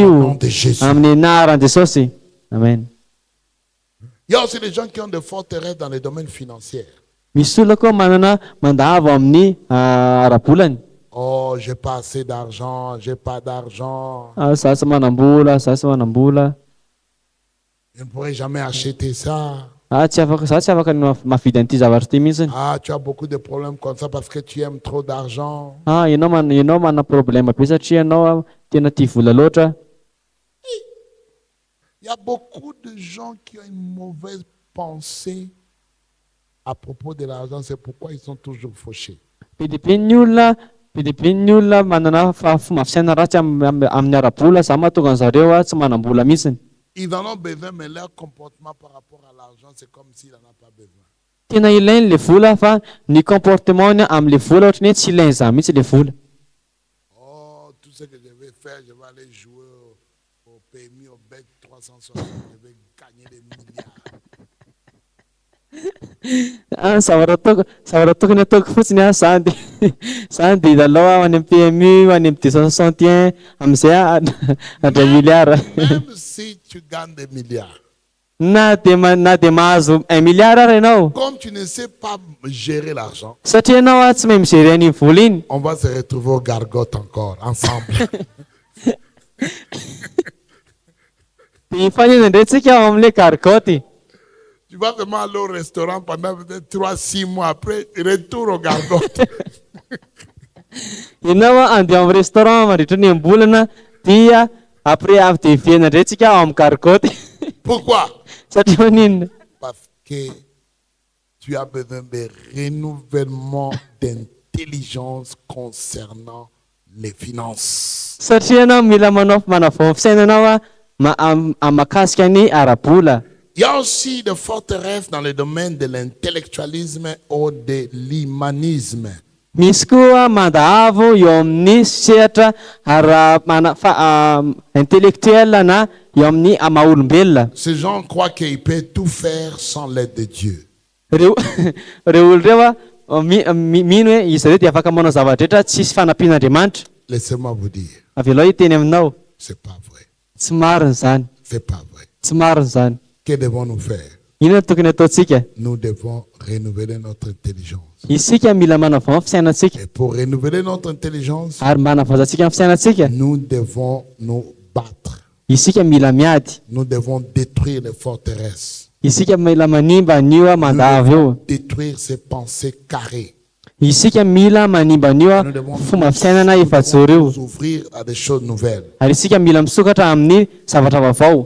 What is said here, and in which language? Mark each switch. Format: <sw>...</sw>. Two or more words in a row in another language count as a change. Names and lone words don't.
<fr>Au nom</fr> <mg>io</mg> <fr>de Jésus.</fr> <mg>amin'ny anaran'i Jesosy. Amen.</mg> <fr>Il y a aussi des gens qui ont des forteresses dans les domaines financiers.</fr> <mg>Misy olona koa manana mandavo amin'ny ara-bolany.</mg> <fr>Oh, j'ai pas assez d'argent, j'ai pas d'argent.</fr> <mg>Za tsy manam-bola, za tsy manam-bola.</mg> <fr>Je ne pourrai jamais acheter ça.</fr> <mg>Za tsy afaka mavidy an'ity zavatra ity mihitsiny.</mg> <fr>Ah, tu as beaucoup de problèmes comme ça parce que tu aimes trop d'argent.</fr> <mg>Ianao mana problème be satria ianao tena tia vola loatra.</mg> <fr>Il y a beaucoup de gens qui ont une mauvaise pensée à propos de l'argent. C'est pourquoi ils sont toujours fauchés.</fr> <mg>Be ny olona manana fomba fisaina ratsy amin'ny ara-bola, za mahatonga an'zareo tsy manam-bola mihitsiny.</mg> <fr>Ils en ont besoin, mais leur comportement par rapport à l'argent, c'est comme s'ils n'en ont pas besoin.</fr> <mg>Tena ilainy le vola fa ny comportement amin'le vola ohatry ny hoe tsy ilainy za mihitsy le vola.</mg> <fr>Oh, tout ce que je vais faire, je vais aller jouer au PMI, au BET 360, je vais gagner des milliards.</fr> <mg>Zavatra tokony ataoko fotsiny zany dia lalao any amin'ny PMU, any amin'ny 261 amin'izay adray milliard.</mg> <fr>Même si tu gagnes des milliards,</fr> <mg>Na dia mahazo 1 milliard ary ianao.</mg> <fr>comme tu ne sais pas gérer l'argent,</fr> <mg>Satria ianao tsy mahay mijery an'iny vola iny.</mg> <fr>on va se retrouver au gargote encore, ensemble.</fr> <mg>Dia hifanena indray tsika ao amin'ilay gargote.</mg> <fr>Tu vas seulement aller au restaurant pendant peut-être 3-6 mois après, retour au gargote.</fr> <mg>Ianao andeha amin'ny restaurant mandritra ny am-bolana dia après avy dia hiviana indray tsika ao amin'ny gargote.</mg> <fr>Pourquoi?</fr> <mg>Satria maninona?</mg> <fr>Parce que tu as besoin de renouvellement d'intelligence concernant les finances.</fr> <mg>Satria ianao mila manavao fisainanao mahakasika ny ara-bola.</mg> <fr>Il y a aussi des forteresses dans le domaine de l'intellectualisme ou de l'humanisme.</fr> <mg>Misy koa mandavo eo amin'ny sehatra intellectuel na eo amin'ny maha-olombelona.</mg> <fr>Ces gens croient qu'ils peuvent tout faire sans l'aide de Dieu.</fr> <mg>Reo olo reo mino hoe izy reo dia afaka manao zavatra rehetra tsisy fanampian'Andriamanitra.</mg> <fr>Laissez-moi vous dire,</fr> <mg>Avy aloha hiteny aminao,</mg> <fr>c'est pas vrai.</fr> <mg>tsy marina zany.</mg> <fr>C'est pas vrai.</fr> <mg>Tsy marina zany.</mg> <fr>Que devons-nous faire?</fr> <mg>Inona tokony ataontsika?</mg> <fr>Nous devons renouveler notre intelligence.</fr> <mg>Isika mila manavao fisainantsika.</mg> <fr>Et pour renouveler notre intelligence,</fr> <mg>Ary manavaozantsika amin'ny fisainantsika,</mg> <fr>nous devons nous battre.</fr> <mg>isika mila miady.</mg> <fr>Nous devons détruire les forteresses.</fr> <mg>isika mila manimba anio mandava eo.</mg> <fr>Détruire ses pensées carrées.</fr> <mg>Isika mila manimba anio</mg> <fr>Nous devons</fr> <mg>fomba fiainana efajoro eo.</mg> <fr>nous ouvrir à des choses nouvelles.</fr> <mg>Ary isika mila misokatra amin'ny zavatra vaovao.</mg>